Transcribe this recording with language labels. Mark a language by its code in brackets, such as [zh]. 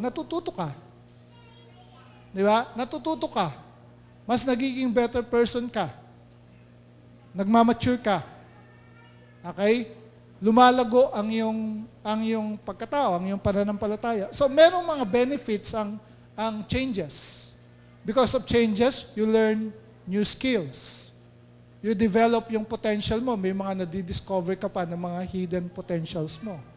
[tl] Natututo ka. Di ba? Natututo ka. Mas nagiging better person ka. Nagmamature ka. Okay? Lumalago ang iyong pagkatao, ang iyong pananampalataya. So, merong mga benefits ang changes. [en] Because of changes, you learn new skills. You develop yung potential mo. [tl] May mga nadidiscover ka pa ng mga hidden potentials mo.